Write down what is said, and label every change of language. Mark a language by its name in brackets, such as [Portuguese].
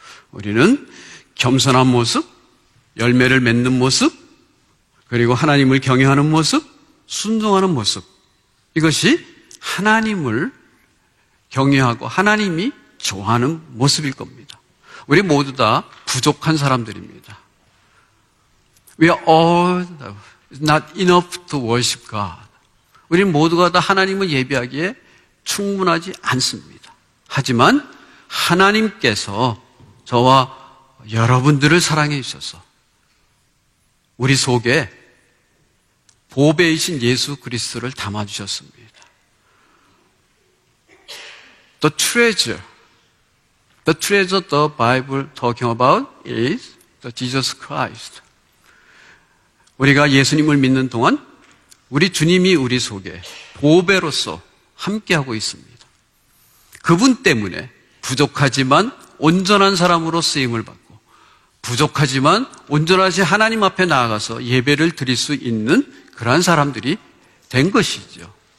[Korean] 우리는 겸손한 모습, 열매를 맺는 모습, 그리고 하나님을 경외하는 모습, 순종하는 모습, 이것이 하나님을 경외하고 하나님이 좋아하는 모습일 겁니다. 우리 모두 다 부족한 사람들입니다. [English] We are all not enough to worship God. [Korean] 우리 모두가 다 하나님을 예배하기에 충분하지 않습니다. 하지만 하나님께서 저와 여러분들을 사랑해 주셔서 우리 속에 보배이신 예수 그리스도를 담아주셨습니다. [English] The treasure the Bible talking about is the Jesus Christ. [Korean] 우리가 예수님을 믿는 동안 우리 주님이 우리 속에 보배로서 함께하고 있습니다. 그분 때문에 부족하지만 온전한 사람으로 쓰임을 받고 부족하지만 온전하신 하나님 앞에 나아가서 예배를 드릴 수 있는 그러한 사람들이 된 것이죠.